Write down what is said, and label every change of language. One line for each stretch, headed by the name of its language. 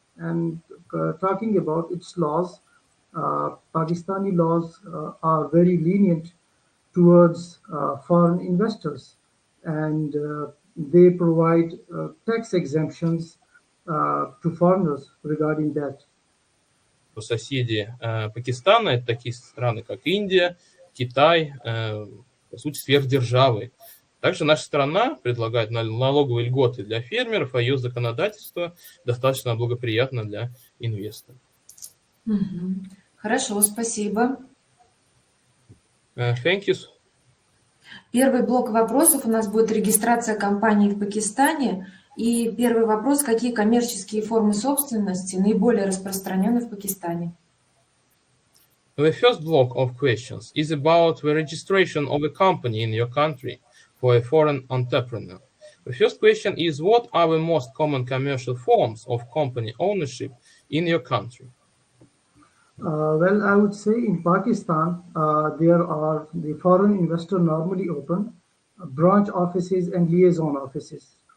English: And talking about its laws, Pakistani laws are very lenient towards foreign investors, and they provide tax exemptions to foreigners regarding that.
Russian: Соседи Пакистана — это такие страны, как Индия, Китай, по сути, сверхдержавы. Также наша страна предлагает налоговые льготы для фермеров, а ее законодательство достаточно благоприятно для инвесторов. Хорошо, спасибо.
English: Thank you.
Russian: Первый блок вопросов у нас будет регистрация компании в Пакистане. И первый вопрос: какие коммерческие формы собственности наиболее распространены в Пакистане?
English: The first block of questions is about the registration of a company in your country for a foreign entrepreneur. The first question is, what are the most common commercial forms of company ownership in your country? Well, I would say in Pakistan, there are the foreign investor normally open branch offices and liaison offices.